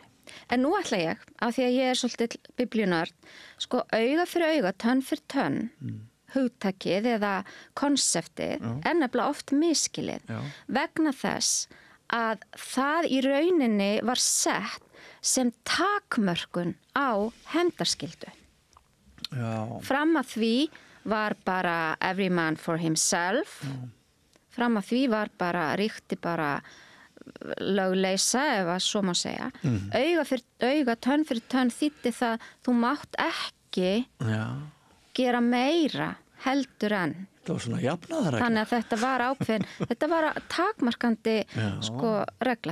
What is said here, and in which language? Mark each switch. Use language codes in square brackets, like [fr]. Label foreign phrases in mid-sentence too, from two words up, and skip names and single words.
[is] En nú ætla ég, af því að ég svolítið biblíunörd, sko auga fyrir auga, tönn fyrir tönn, hugtakið eða konseptið er nefnilega oft misskilið vegna þess að það í rauninni var sett sem takmörkun á hefndarskyldu. Fram að því var bara [en] every man for himself, [is] fram að því var bara ríkti bara lögleysa ef að svo má segja. Auga fyrir auga, tönn fyrir tönn þýddi það þú mátt ekki gera meira heldur en. Það var svona jafnaðarregla. Þannig að þetta var ákveðin, þetta var takmarkandi sko regla.